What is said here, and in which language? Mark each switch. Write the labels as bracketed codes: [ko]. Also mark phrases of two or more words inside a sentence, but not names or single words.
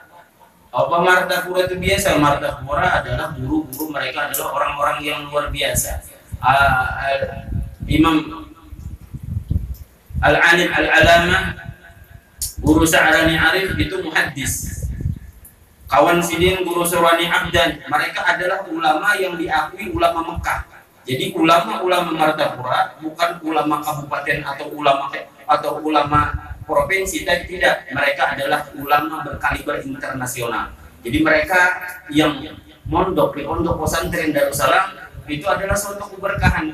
[id] Apa Martapura itu biasa? Martapura adalah guru-guru mereka adalah orang-orang yang luar biasa. Imam Al-Alim Al-Alamah Guru Sa'rani Arif itu muhaddis. Kawan Sidin Guru Sarwani Abdan, mereka adalah ulama yang diakui ulama Mekah. Jadi ulama-ulama Martapura bukan ulama kabupaten atau ulama provinsi, tapi tidak, mereka adalah ulama berkaliber internasional. Jadi mereka yang mondok di pondok pesantren Darussalam itu adalah suatu keberkahan.